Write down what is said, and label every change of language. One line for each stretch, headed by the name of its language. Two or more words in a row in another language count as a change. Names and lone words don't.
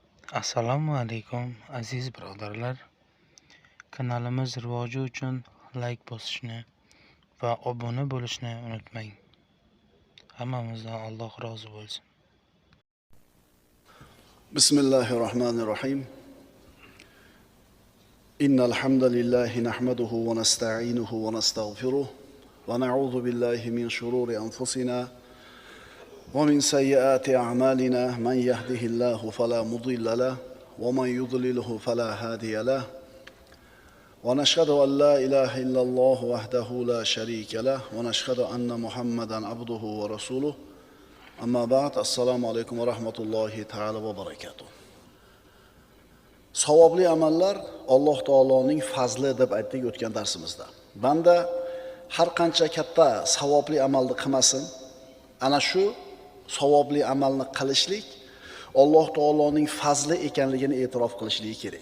Uzbek: Assalomu alaykum aziz birodarlar. Kanalimiz rivoji uchun like bosishni va obuna bo'lishni unutmang. Hammamizdan Alloh rozi bo'lsin.
Arabic: Bismillahirrahmanirrahim. إن الحمد لله نحمده ونستعينه ونستغفره ونعوذ بالله من شرور أنفسنا ومن سيئات أعمالنا من يهده الله فلا مضل له ومن يضلله فلا هادي له ونشهد أن لا إله إلا الله وحده لا شريك له ونشهد أن محمدا عبده ورسوله. أما بعد.
Uzbek: Assalomu alaykum va rahmatullohi ta'ala va barakatuh. Savobli amallar Alloh taoloning fazli deb aytdik o'tgan darsimizda. Banda har qancha katta savobli amalni qilmasin, ana shu savobli amalni qilishlik Alloh taoloning fazli ekanligini e'tirof qilishligi kerak.